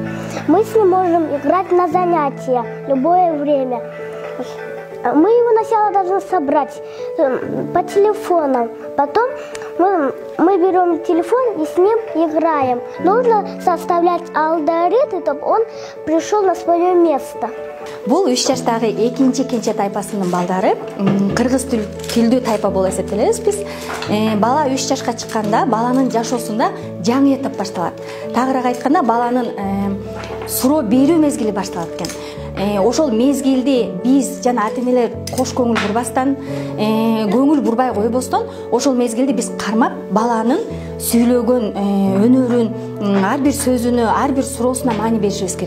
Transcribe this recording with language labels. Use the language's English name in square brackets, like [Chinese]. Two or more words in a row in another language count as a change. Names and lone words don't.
[Russian] Мы с ним можем играть на занятия любое время. Мы его сначала должны собрать по телефонам. Потом мы берем телефон и с ним играем. Нужно составлять алгоритм, чтобы он пришел на свое место. [Kyrgyz] Бул 3 жаштагы экинчи кенже тайпасынын балдары, кыргыз тилдүү тайпа болуп эсептелебиз биз. Бала 3 жашка чыкканда баланын жашоосунда жаңы этап башталат. Тагыраак айтканда баланын суроо берүү мезгили башталат экен. Ошол мезгилди биз жана ата-энелер кош көңүл бурбастан, көңүл бурбай койбостон, ошол мезгилди биз кармап баланын сүйлөгөн өнөрүн, ар бир сөзүнө, ар бир суроосуна маани беришибиз керек.